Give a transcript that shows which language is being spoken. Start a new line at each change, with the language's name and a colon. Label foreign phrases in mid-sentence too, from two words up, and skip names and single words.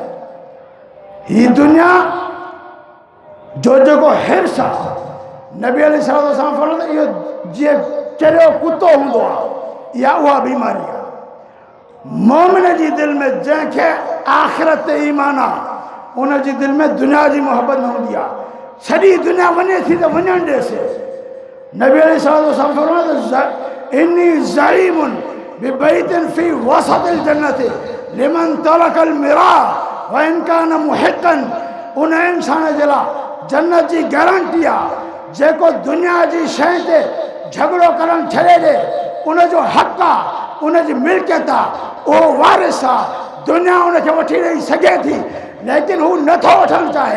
Sindhi: ही दुनिया जो जेको हिर्स आहे, नबी अलैहिस्सलाम फरमायो इहो जीअं चरियो कुतो हूंदो आहे, इहा उहा बीमारी आहे। मोमिन जी दिल में जंहिंखे आख़िरत ते ईमान आहे, उन जी दिल में दुनिया जी मोहब्बत न हूंदी आहे। सॼी दुनिया वञे थी त वञणु ॾेसि। नबी अलैहिस्सलाम फरमायो
Arabic: إني زعيم ببيت في وسط الجنة لمن ترك المراء وإن كان محقا.
Sindhi: उन इंसान जे लाइ जन्नत जी गारंटी आहे जेको दुनिया जी शइ ते झगड़ो करणु छॾे ॾे, उनजो हक़ आहे, उनजी मिल्कियत आहे, उहो वारिस आहे। दुनिया उनखे वठी ॾेई सघे थी, लेकिन हू नथो वठणु चाहे।